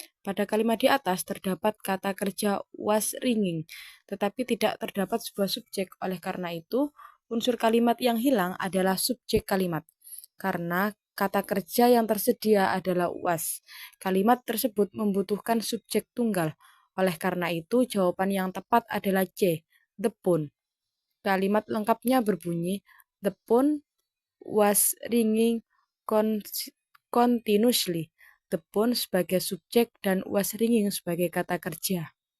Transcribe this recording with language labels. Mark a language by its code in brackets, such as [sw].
[id] Pada kalimat di atas terdapat kata kerja was ringing, tetapi tidak terdapat sebuah subjek. Oleh karena itu, unsur kalimat yang hilang adalah subjek kalimat. Karena kata kerja yang tersedia adalah was. Kalimat tersebut membutuhkan subjek tunggal. Oleh karena itu, jawaban yang tepat adalah C, the phone. Kalimat lengkapnya berbunyi, [en] the phone was ringing continuously. [id] The phone sebagai subjek dan was ringing sebagai kata kerja.